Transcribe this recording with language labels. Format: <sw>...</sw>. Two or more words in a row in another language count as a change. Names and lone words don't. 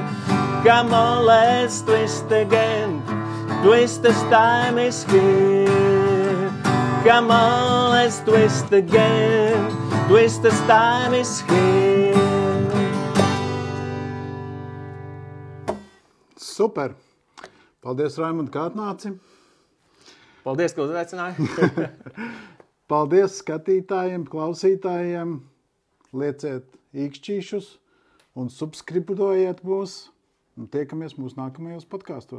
<en>Come on, let's twist again. Twist as time is here. Come on, let's twist again. Twist as time is here.</en> <lv>Super! Paldies, Raimund, kā atnāci. Paldies, ka uzaicināji. Paldies skatītājiem, klausītājiem. Lieciet īkšķīšus un subscribojiet mūs. Un tiekamies mūsu nākamajos podkastos.</lv>